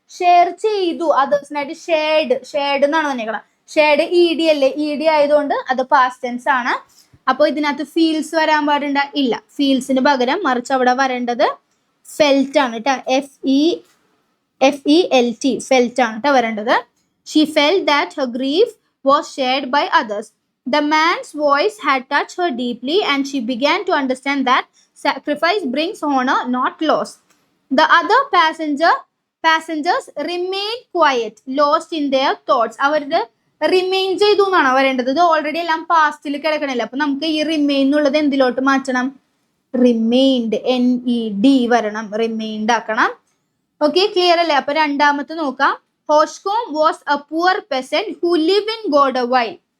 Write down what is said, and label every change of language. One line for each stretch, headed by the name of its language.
Malayalam: Share ചെയ്തു അതേഴ്സിനായിട്ട്. Shared എന്നാണ് പറഞ്ഞേക്കണം. ഷെയർഡ് ED അല്ലേ, ED ആയതുകൊണ്ട് അത് പാസ്റ്റ് ടെൻസ് ആണ്. അപ്പോൾ ഇതിനകത്ത് ഫീൽസ് വരാൻ പാടുണ്ട? ഇല്ല. ഫീൽസിന് പകരം മറിച്ച് അവിടെ വരേണ്ടത് ഫെൽറ്റ് ആണ് കേട്ടോ. FELT ഫെൽറ്റ് ആണ് കേട്ടോ വരേണ്ടത്.
English: She felt that her grief was shared by others. The man's voice had touched her deeply and she began to understand that sacrifice brings honor, not loss. The other passengers remained quiet, lost in their thoughts.
Malayalam: അവരുടെ remain ചെയ്തു എന്നാണ് വരേണ്ടത്. ഇത് already എല്ലാം പാസ്റ്റിൽ കിടക്കണില്ല. അപ്പൊ നമുക്ക് ഈ remain എന്നുള്ളത് എന്തിലോട്ട് മാറ്റണം? റിമെയിൻഡ്, NED വരണം. റിമെയിൻഡ് ആക്കണം. ഓക്കെ, ക്ലിയർ അല്ലേ? അപ്പൊ രണ്ടാമത്തെ നോക്കാം.
English: Hoshcombe was a poor peasant who lived in Godawai.